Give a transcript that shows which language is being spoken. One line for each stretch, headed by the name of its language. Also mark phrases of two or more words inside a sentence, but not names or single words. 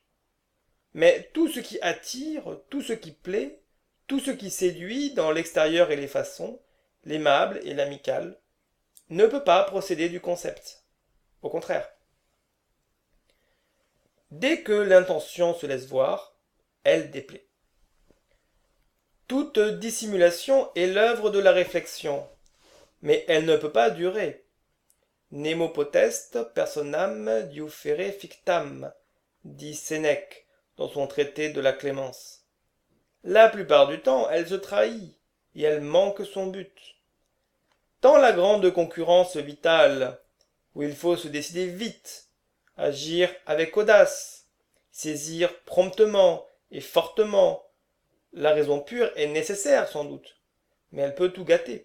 French: Mais tout ce qui attire, tout ce qui plaît, tout ce qui séduit dans l'extérieur et les façons, l'aimable et l'amical, ne peut pas procéder du concept. Au contraire. Dès que l'intention se laisse voir, elle déplaît. Toute dissimulation est l'œuvre de la réflexion, mais elle ne peut pas durer.
Latin: Nemo potest personam diufere fictam,
French: dit Sénèque dans son traité de la clémence. La plupart du temps, elle se trahit et elle manque son but. Dans la grande concurrence vitale, où il faut se décider vite, agir avec audace, saisir promptement et fortement, la raison pure est nécessaire sans doute, mais elle peut tout gâter.